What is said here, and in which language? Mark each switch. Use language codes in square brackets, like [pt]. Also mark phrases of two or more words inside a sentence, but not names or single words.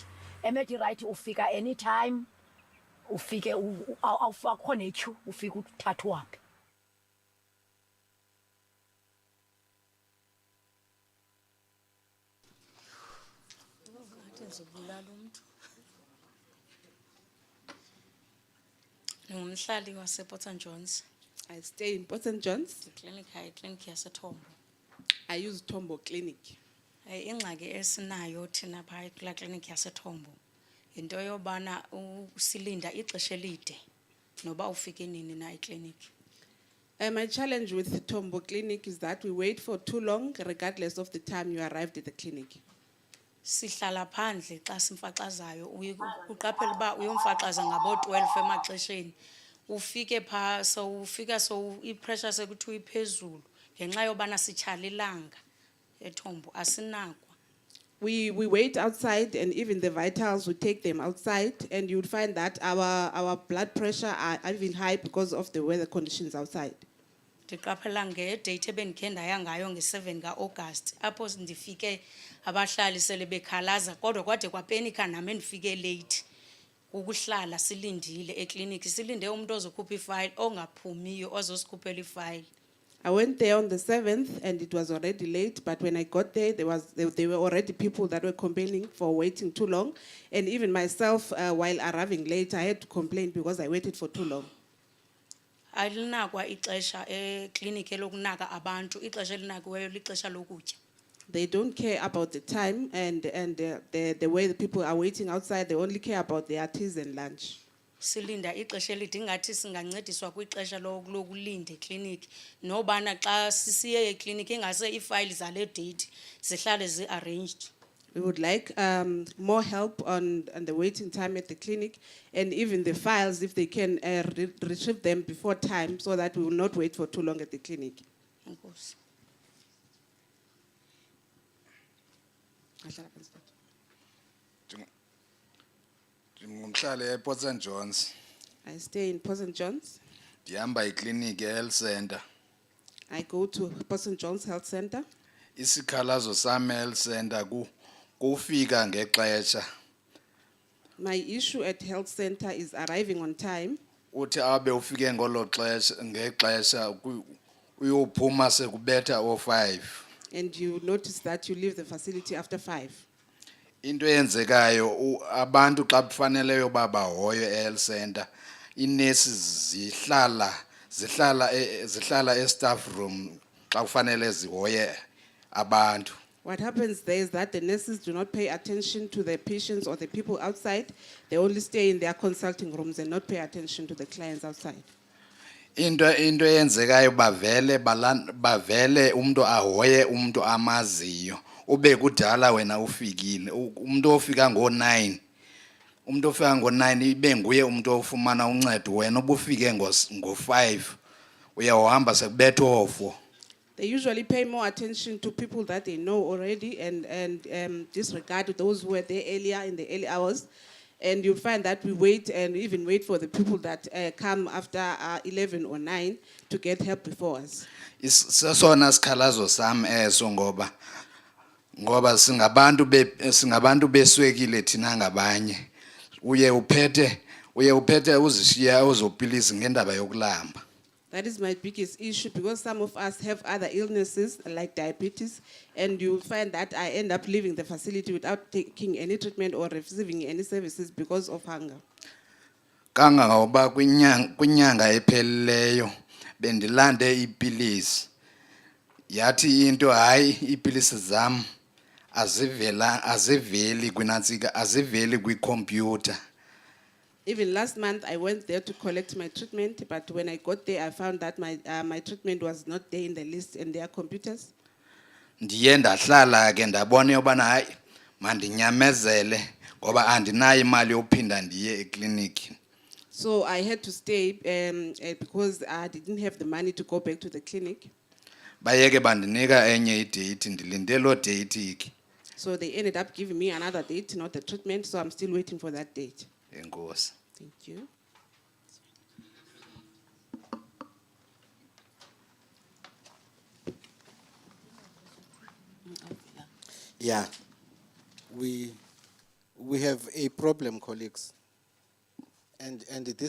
[xh] eMedirite ufika anytime, ufike akukho netyhu, ufike uthathwe uhambe. Ngumhlali wasePort St Johns. [en] I stay in Port St Johns. [xh] Clinic yaseTombo. [en] I use Tombo Clinic. [xh] Ingxaki esinayo thina phaya kula clinic yaseTombo into yobana usilinda ixesha elide noba ufike nini na eclinic. [en] My challenge with the Tombo Clinic is that we wait for too long regardless of the time you arrived at the clinic. [xh] Sihlala phandle xa simfaxazayo, uqaphela uba uyomfaxaza ngabo-12 emaxesheni. Ufike phaa ufika i-pressure sekuthiwa iphezulu ngenxa yobana sitshala ilanga eTombo asinakwa. [en] We wait outside, and even the vitals, we take them outside, and you'd find that our blood pressure are even high because of the weather conditions outside. [xh] Ndiqaphela ngedate ebendikhe ndaya ngayo nge-7 ka-August apho ndifike abahlali sele bekhalaza kodwa kwade kwapenika nami ndifike late ukuhlala silindile ekliniki, silinde umuntu ozokhupha ifayili ongaphumiyo ozosikhuphela ifayili. [en] I went there on the 7th and it was already late, but when I got there, there were already people that were complaining for waiting too long. And even myself, while arriving late, I had to complain because I waited for too long. [xh] Alinakwa ixesha ekliniki elokunaka abantu, ixesha elinakiweyo lixesha lokutya. [en] They don't care about the time and the way the people are waiting outside. They only care about their teas and lunch. [xh] silinda ixesha elide ingathi singancediswa kwixesha lokulinda ekliniki nobana xa sisiye ekliniki ingase iifayili zale date zihlale zi-arranged. [en] We would like more help on the waiting time at the clinic, and even the files, if they can retrieve them before time, so that we will not wait for too long at the clinic. [xh] Enkosi. Ndingumhlali ePort St John's. [en] I stay in Port St John's. [xh] Ndihamba ikliniki eHealth Center. [en] I go to Port St John's Health Center. [xh] Isikhalazo sam eHealth Center kufika ngexesha. [en] My issue at Health Center is arriving on time. [xh] Uthi abe ufike ngolo xesha ngexesha uyophuma sekubetha o5. [en] And you notice that you leave the facility after 5. [xh] Into eyenzekayo abantu xa kufanele yoba bahoye eHealth Center, inurses zihlala e- [en] staff room [xh] xa kufanele zihoye abantu. [en] What happens there is that the nurses do not pay attention to the patients or the people outside. They only stay in their consulting rooms and not pay attention to the clients outside. [xh] Into eyenzekayo bavele umuntu ahoye umuntu amaziyo. Ube kudala wena ufikile. Umuntu ofika ngo9. Umuntu ofika ngo9 ibe nguye umuntu ofumana uncedo wena ubufike ngo5. Uyahamba sekubetha o4. [en] They usually pay more attention to people that they know already and disregard those who were there earlier in the early hours. And you'll find that we wait and even wait for the people that come after 11 or 9 to get help before us. [xh] Sesona sikhalazo sam eso ngoba singabantu beswekile thina ngabanye. Uye uphethe uzishiya uzopilisi ngendaba yokulamba. [en] That is my biggest issue, because some of us have other illnesses like diabetes, and you'll find that I end up leaving the facility without taking any treatment or receiving any services because of hunger. [xh] Kangangoba kwinyanga ephelileyo bendilande ipilisi. Yathi into hayi ipilisi zam aziveli kwinantsika aziveli kwicomputer. [en] Even last month, I went there to collect my treatment, but when I got there, I found that my treatment was not there in the list in their computers. [xh] Ndiye ndahlala ke ndabona yobana hayi mandinyamezele ngoba andinayo imali yophinda ndiye ekliniki. [en] So I had to stay because I didn't have the money to go back to the clinic. [xh] Bayeke bandinika enye idate ndilinde lo date iki. [en] So they ended up giving me another date, not the treatment, so I'm still waiting for that date. [xh] Enkosi. [en] Thank you. Yeah, we have a problem, colleagues, and this